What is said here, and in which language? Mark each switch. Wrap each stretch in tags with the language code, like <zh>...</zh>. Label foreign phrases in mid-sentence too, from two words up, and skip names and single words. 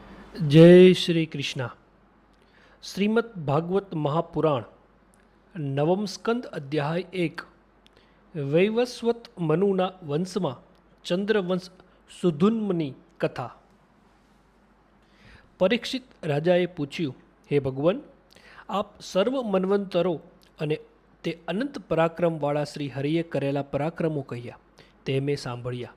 <gu>જય શ્રી કૃષ્ણ। શ્રીમદ્ ભાગવત મહાપુરાણ નવમ સ્કંદ અધ્યાય 1। વૈવસ્વત મનુના वंशમાં ચંદ્રવંશ સુધુન્મની કથા। પરીક્ષિત રાજાએ પૂછ્યું, હે ભગવાન, આપ સર્વ મન્વંતરો અને તે અનંત પરાક્રમવાળા શ્રી હરિએ કરેલા પરાક્રમો કહ્યા, તે મેં સાંભળ્યા।</gu>